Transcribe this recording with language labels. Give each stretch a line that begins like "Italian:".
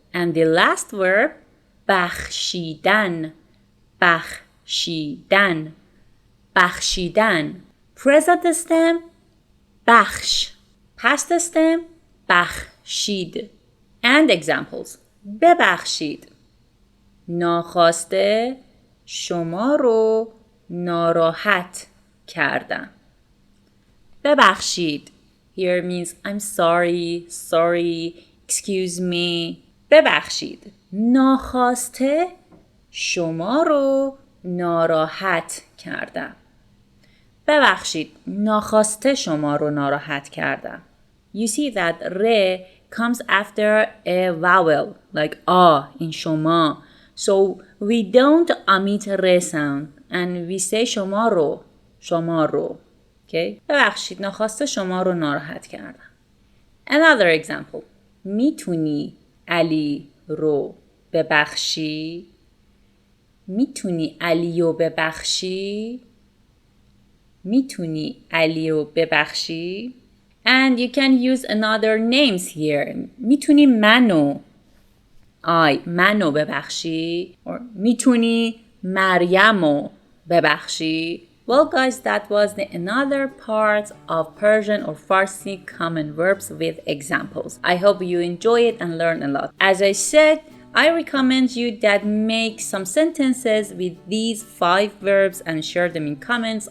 English: And the last verb, بخشیدن.
Persian: بخشیدن. بخشیدن.
English: Present stem, بخش. Past stem, بخشید. And examples. ببخشید.
Persian: ناخواسته شما رو ناراحت کردم. ببخشید.
English: Here means I'm sorry, excuse me.
Persian: ببخشید. ناخواسته شما رو ناراحت کردم. ببخشید. ناخواسته شما رو ناراحت کردم.
English: You see that re comes after a vowel like in شما. So we don't omit re sound and we say شما رو.
Persian: شما رو. Okay? ببخشید. ناخواسته شما رو ناراحت کردم.
English: Another example.
Persian: میتونی علی رو ببخشی؟ میتونی علی رو ببخشی؟ میتونی علی رو ببخشی؟
English: And you can use another names here.
Persian: میتونی منو منو ببخشی؟
English: Or
Persian: میتونی مریمو ببخشی؟
English: Well guys, that was another part of Persian or Farsi common verbs with examples. I hope you enjoy it and learn a lot. As I said, I recommend you that make some sentences with these 5 verbs and share them in comments.